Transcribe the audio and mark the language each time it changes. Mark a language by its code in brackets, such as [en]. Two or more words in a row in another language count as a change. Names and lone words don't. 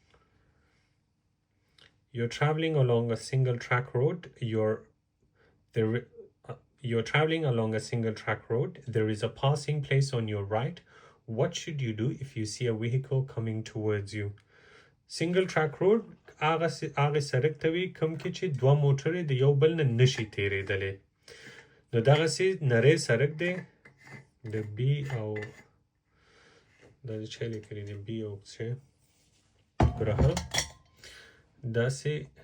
[en] You're traveling along a single track road. You're traveling along a single track road. There is a passing place on your right. What should you do if you see a vehicle coming towards you? Single track road [ps] هغه سړک ته وي کوم کې چې دوه موټرې د یو بل نه نشي تېرېدلی نو دغسې نری سړک دی د بي او دا چا لیکلي دی بي او څه ګرهه داسې